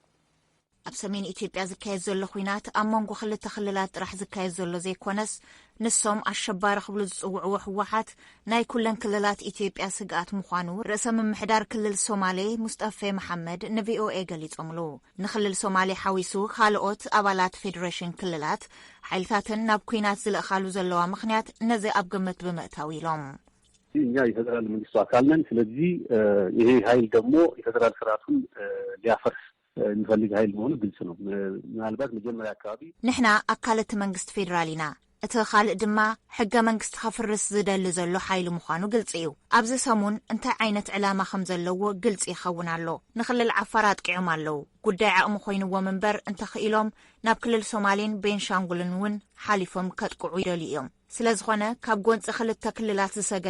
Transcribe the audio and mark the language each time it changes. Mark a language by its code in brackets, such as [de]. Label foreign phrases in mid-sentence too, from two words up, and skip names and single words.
[ti] ኣብ ሰሜን ኢትዮጵያ ዝካየድ ዘሎ ኩናት ኣብ መንጎ ክልተ ክልላት ጥራሕ ዝካየድ ዘሎ ዘይኮነስ ንሶም ኣሸባሪ ክብሉ ዝጽውዕዎ ሕወሓት ናይ ኩለን ክልላት ኢትዮጵያ ስግኣት ምዃኑ ርእሰ ምምሕዳር ክልል ሶማሌ ሙስጠፌ መሐመድ ንቪኦኤ ገሊጾምሉ ንክልል ሶማሌ ሓዊሱ ካልኦት ኣባላት ፌደሬሽን ክልላት ሓይልታትን ናብ ኩናት ዝለእኻሉ ዘለዋ ምክንያት ነዚ ኣብ ግምት ብምእታው ኢሎም [am] እኛ የፌደራል መንግስቱ አካል ነን ስለዚህ ይሄ ኃይል ደግሞ የፌደራል ስርዓቱን ሊያፈርስ ንፈልግ ኃይል መሆኑ ግልጽ ነው ምናልባት መጀመሪያ አካባቢ [ti] ንሕና ኣካለት መንግስት ፌደራሊና እቲ ካልእ ድማ ሕገ መንግስቲ ከፍርስ ዝደሊ ዘሎ ኃይል ምዃኑ ግልጽ እዩ ኣብዚ ሰሙን እንታይ ዓይነት ዕላማ ከም ዘለዎ ግልጽ ይኸውን ኣሎ ንክልል ዓፋር ኣጥቂዖም ኣለዉ ጉዳይ ዓቕሚ ኮይኑዎም እምበር እንተኽኢሎም ናብ ክልል ሶማሌን ቤንሻንጉልን እውን ሓሊፎም ከጥቅዑ ይደልዩ እዮም ስለዝኾነ ካብ ጎንፂ ክልተ ክልላት ዝሰገረ